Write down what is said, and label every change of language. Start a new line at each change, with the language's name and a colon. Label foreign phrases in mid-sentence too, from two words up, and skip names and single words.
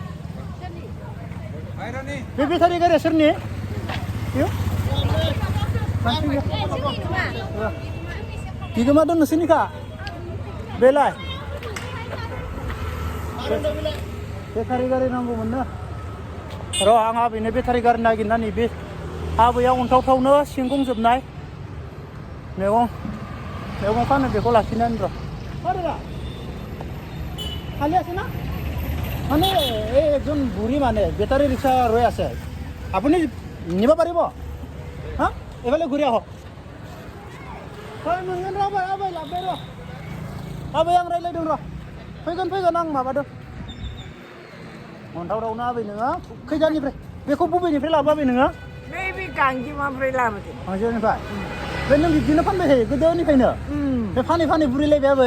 Bodo: बे बेटारि गारिया सोरनि बेयो बिगोमा दं नोंसोरनिखा बेलाय बेटारि गारि नांगौमोननो र' आं आबैनो बेटारि गारि नागिरनानै बे आबैया अन्थावथावनो सिंगंजोबनाय मैगं फानो बेखौ लाखिनानै र'
Assamese: খালি আছে না মানে এই একজন বুঢ়ী মানে বেটাৰী ৰিক্সা ৰৈ আছে আপুনি নিব পাৰিব হা এইফালে ঘূৰি আহক হয়
Bodo: मोनगोन र' आबै लाबोबाय र' आबै आं रायज्लायदों र' फैगोन आं माबादों अन्थावथावनो आबै नोङो खैजानिफ्राय बेखौ बबेनिफ्राय लाबो आबै नोङो नैबे गांजेमानिफ्राय लाबोदों गांजेमानिफ्राय बे नों बिदिनो फानबाय थायो गोदोनिफ्रायनो बे फानै बुरिलायबाय आबै